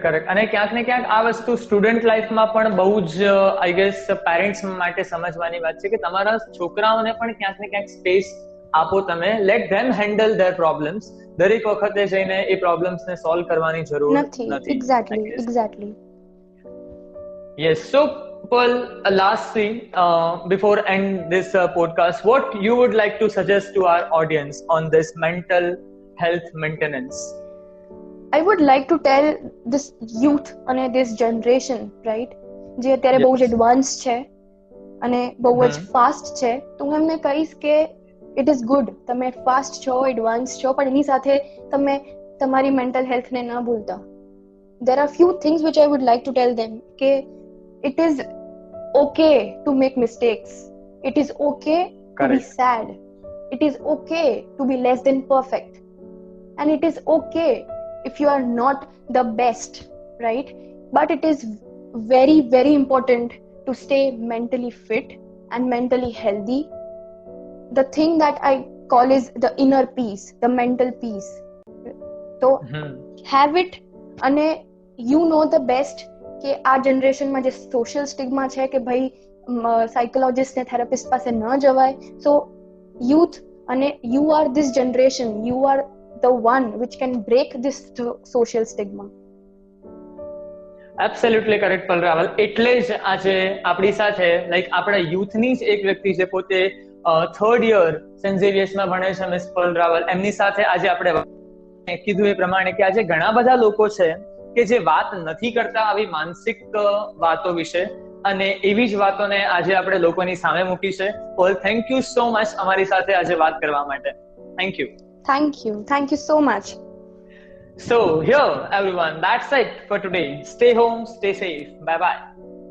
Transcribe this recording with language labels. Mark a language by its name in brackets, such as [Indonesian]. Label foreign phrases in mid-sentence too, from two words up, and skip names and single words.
[Gujarati] અને ક્યાંક ને ક્યાંક આ વસ્તુ સ્ટુડન્ટ લાઈફમાં પણ બહુ જ [English] I guess [Gujarati] પેરેન્ટ્સ માટે સમજવાની વાત છે કે તમારા છોકરાઓને પણ ક્યાંક ને ક્યાંક સ્પેસ આપો. [English] તમે let them handle their problems. [Gujarati] દરેક વખતે જઈને એ પ્રોબ્લેમ્સને સોલ્વ કરવાની જરૂર નથી. એક્ઝેક્ટલી. [English] Yes. So, Pearl, lastly, before end this podcast, what you would like to suggest to our audience on this mental health maintenance? I would like to tell this youth અને this generation, right, જે અત્યારે બહુ જ એડવાન્સ છે અને બહુ જ ફાસ્ટ છે, તો હું એમને કહીશ કે it is good તમે ફાસ્ટ છો, એડવાન્સ છો, પણ એની સાથે તમે તમારી મેન્ટલ હેલ્થને ન ભૂલતા. There are few things which I would like to tell them કે it is okay to make mistakes. It is okay to be sad. It is okay to be less than perfect. And it is okay if you are not the best, right? But it is very, very important to stay mentally fit and mentally healthy. The thing that I call is the inner peace, the mental peace. So have it, and you know the best [Gujarati] કે આ જનરેશનમાં જે સોશિયલ સ્ટિગ્મા છે કે ભાઈ સાયકોલોજિસ્ટ ને થેરાપિસ્ટ પાસે ન જવાય. [English] so youth અને you are this generation, you are the one which can break this social stigma. Absolutely correct, [Gujarati] પલરાવલ. એટલે જ આજે આપણી સાથે આપણા યુથની જ એક વ્યક્તિ છે, પોતે [English] 3rd year [Gujarati] સેન્ટ ઝેવિયર્સમાં ભણે છે, મિસ પલરાવલ. એમની સાથે આજે આપણે કીધું એ પ્રમાણે કે આજે ઘણા બધા લોકો છે કે જે વાત નથી કરતા આવી માનસિક વાતો વિશે, અને એવી જ વાતોને આજે આપણે લોકોની સામે મૂકી છે. પોલ, [English] thank you so much [Gujarati] અમારી સાથે આજે વાત કરવા માટે. [English] Thank you. Thank you so much. So here everyone, that's it for today. Stay home, stay safe. Bye bye.